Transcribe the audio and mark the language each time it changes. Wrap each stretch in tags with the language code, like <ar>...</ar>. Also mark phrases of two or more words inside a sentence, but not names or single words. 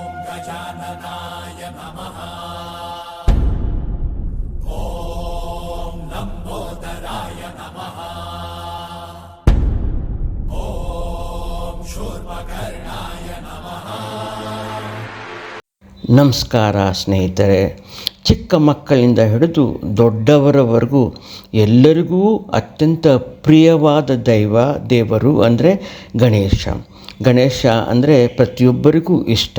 <sa>गजाननाय नमः। ॐ लम्बोदराय नमः। ॐ शूर्पकर्णाय नमः।</sa> <kn>ನಮಸ್ಕಾರ ಸ್ನೇಹಿತರೆ. ಚಿಕ್ಕ ಮಕ್ಕಳಿಂದ ಹಿಡಿದು ದೊಡ್ಡವರವರೆಗೂ ಎಲ್ಲರಿಗೂ ಅತ್ಯಂತ ಪ್ರಿಯವಾದ ದೇವರು ಅಂದರೆ ಗಣೇಶ ಅಂದರೆ ಪ್ರತಿಯೊಬ್ಬರಿಗೂ ಇಷ್ಟ.</kn>